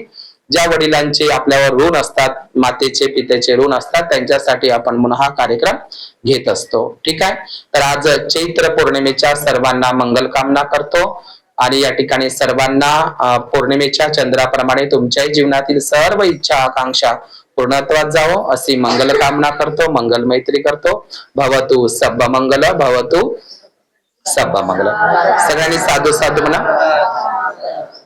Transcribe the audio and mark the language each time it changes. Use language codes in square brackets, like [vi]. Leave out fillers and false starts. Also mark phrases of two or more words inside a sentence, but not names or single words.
[mr] ज्या वडिलांचे आपल्यावर ऋण असतात, मातेचे पितेचे ऋण असतात, त्यांच्यासाठी आपण म्हणून हा कार्यक्रम घेत असतो. ठीक आहे. तर आज चैत्र पौर्णिमेच्या सर्वांना मंगल कामना करतो आणि या ठिकाणी सर्वांना पौर्णिमेच्या चंद्राप्रमाणे तुमच्याही जीवनातील सर्व इच्छा आकांक्षा पूर्णत्वात जावो अशी मंगल कामना करतो, मंगल मैत्री करतो. [pi] भवतु सब मंगल, भवतु सब मंगल. [mr] सगळ्यांनी [pi] साधू साधू [mr] म्हणा.